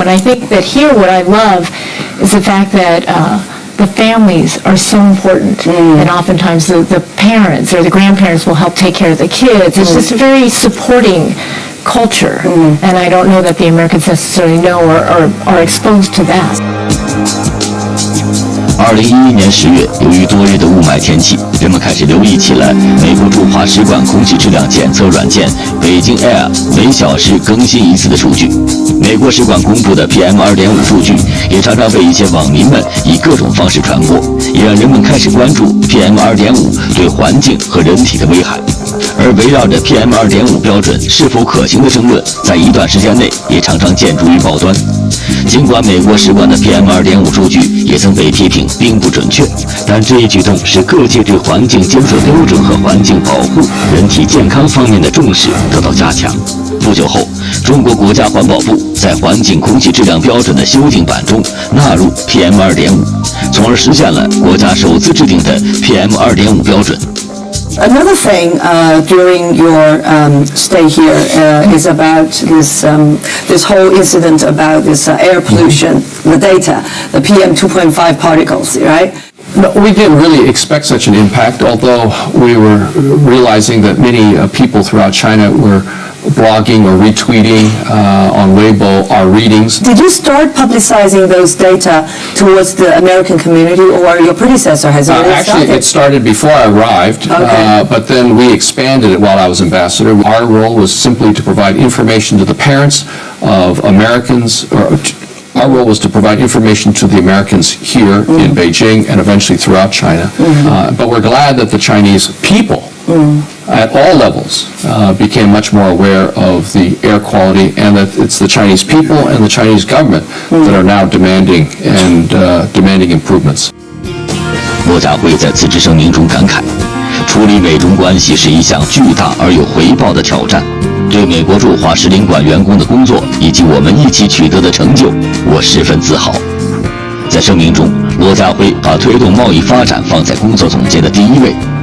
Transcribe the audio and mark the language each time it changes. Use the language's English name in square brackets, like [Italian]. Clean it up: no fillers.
[English] And I think that here, what I love is the fact that the families are so important, and oftentimes the parents or the grandparents will help take care of the kids. It's just a very supporting culture, and I don't know that the Americans necessarily know or are exposed to that. [Chinese] 2011年10月，由于多日的雾霾天气，人们开始留意起来美国驻华使馆空气质量检测软件北京 Air 每小时更新一次的数据。美国使馆公布的 PM2.5 数据也常常被一些网民们以各种方式传播，也让人们开始关注 PM2.5 对环境和人体的危害。而围绕着 PM2.5 标准是否可行的争论，在一段时间内也常常见诸于报端。尽管美国使馆的 PM2.5 数据也曾被批评并不准确，但这一举动使各界对环境监测标准和环境保护、人体健康方面的重视得到加强。不久后，中国国家环保部在环境空气质量标准的修订版中纳入 PM2.5， 从而实现了国家首次制定的 PM2.5 标准。 [English] Another thing during your stay here is about this whole incident about this air pollution, the data, the PM 2.5 particles, right? No, we didn't really expect such an impact, although we were realizing that many people throughout China were blogging or retweeting on Weibo our readings. Did you start publicizing those data towards the American community, or your predecessor has already Actually, started? it started before I arrived, but then we expanded it while I was ambassador. Our role was simply to provide information to the parents of Americans, our role was to provide information to the Americans here in Beijing and eventually throughout China. But we're glad that the Chinese people at all levels became much more aware of the air quality, and that it's the Chinese people and the Chinese government that are now demanding improvements. [Chinese] 骆家辉在辞职声明中感慨，处理美中关系是一项巨大而有回报的挑战。对美国驻华使领馆员工的工作以及我们一起取得的成就，我十分自豪。在声明中，骆家辉把推动贸易发展放在工作总结的第一位。